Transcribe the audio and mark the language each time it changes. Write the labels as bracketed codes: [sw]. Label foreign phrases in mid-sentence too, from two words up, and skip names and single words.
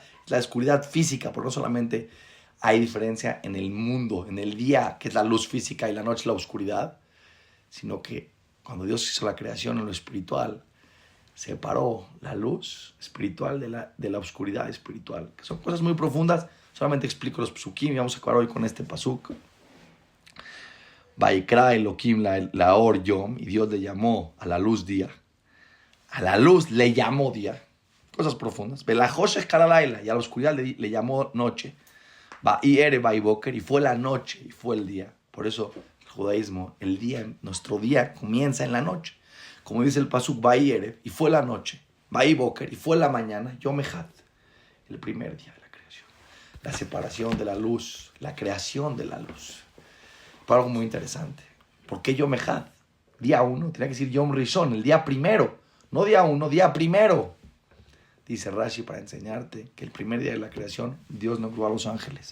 [es] La oscuridad física, porque no solamente hay diferencia en el mundo, en el día que es la luz física y la noche la oscuridad, sino que cuando Dios hizo la creación en lo espiritual, separó la luz espiritual de la oscuridad espiritual, que son cosas muy profundas. Solamente explico los psukim y vamos a acabar hoy con este pasuk. [he] ויקרא אלוהים לאור יום, [es] y Dios le llamó a la luz día. A la luz le llamó día. Cosas profundas. [he] ולחושך קרא לילה, [es] y a la oscuridad le llamó noche. [he] ויהי ערב ויהי בוקר, [es] y fue la noche y fue el día. Por eso el judaísmo, nuestro día comienza en la noche. Como dice el pasuk, Va'iere, y fue la noche. Vaiboker, y fue la mañana. [he] יום אחד, [es] el primer día de la creación. La separación de la luz, la creación de la luz. Pero algo muy interesante. [he] ¿Por qué יום אחד? [es] Día 1, tenía que decir [he] יום ראשון, [es] el día primero. No día 1, día primero. Dice Rashi, para enseñarte que el primer día de la creación, Dios no creó a los ángeles.